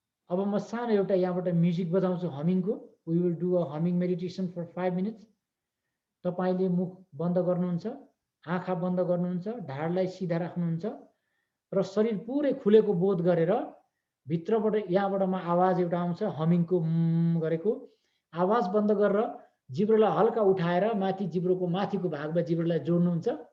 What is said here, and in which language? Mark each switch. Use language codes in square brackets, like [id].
[ne] अब म सानो एउटा यहाँबाट म्युजिक बजाउँछु हमिङको। [en] We will do a humming meditation for 5 minutes. [ne] तपाईले मुख बन्द गर्नुहुन्छ, आँखा बन्द गर्नुहुन्छ, ढाडलाई सिधा राख्नुहुन्छ र शरीर पुरै खुलेको बोध गरेर भित्रबाट यहाँबाट म आवाज एउटा आउँछ हमिङको गरेको आवाज बन्द गरेर जिब्रोलाई हल्का उठाएर माथि जिब्रोको माथिको भागमा जिब्रोलाई जोड्नुहुन्छ